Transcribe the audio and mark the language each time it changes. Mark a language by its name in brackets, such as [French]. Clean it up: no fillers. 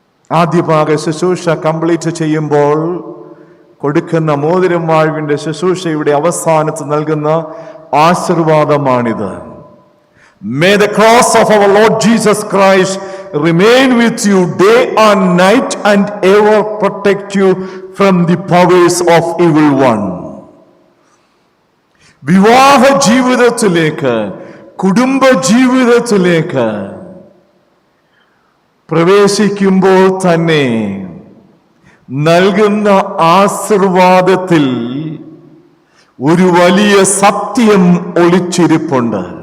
[Malayalam] ആദ്യ ഭാഗ ശുശ്രൂഷ കംപ്ലീറ്റ് ചെയ്യുമ്പോൾ കൊടുക്കുന്ന മോതിരം വാഴ്വിന്റെ ശുശ്രൂഷയുടെ അവസാനത്ത് നൽകുന്ന ആശീർവാദമാണിത്. [English] May the cross of our Lord Jesus Christ remain with you day and night and ever protect you from the powers of evil one. [Malayalam] വിവാഹ ജീവിതത്തിലേക്ക്, കുടുംബ ജീവിതത്തിലേക്ക് പ്രവേശിക്കുമ്പോൾ തന്നെ നൽകുന്ന ആശീർവാദത്തിൽ ഒരു വലിയ സത്യം ഒളിച്ചിരിപ്പുണ്ട്.